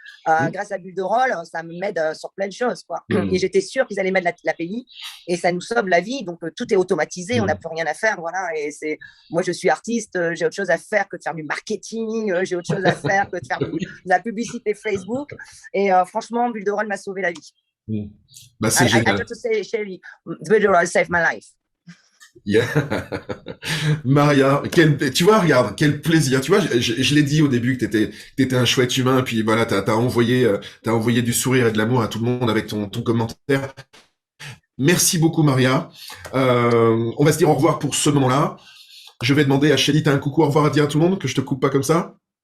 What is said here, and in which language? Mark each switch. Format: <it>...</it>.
<fr>Grâce à Builderall, ça m'aide sur plein de choses, quoi. Et j'étais sûre qu'ils allaient mettre l'API et ça nous sauve la vie. Donc tout est automatisé, on n'a plus rien à faire, voilà. Et moi je suis artiste, j'ai autre chose à faire que de faire du marketing, j'ai autre chose à faire que de faire de la publicité Facebook. Et franchement, Builderall m'a sauvé la vie. C'est génial.</fr> <en>I have to say, Shelly, Builderall saved my life.</en> <fr>Yeah. Maria, tu vois, regarde, quel plaisir. Tu vois, je l'ai dit au début que t'étais un chouette humain, puis voilà, t'as envoyé du sourire et de l'amour à tout le monde avec ton commentaire. Merci beaucoup, Maria. On va se dire au revoir pour ce moment-là. Je vais demander à Shelly, t'as un coucou au revoir à dire à tout le monde, que je te coupe pas comme ça?</fr>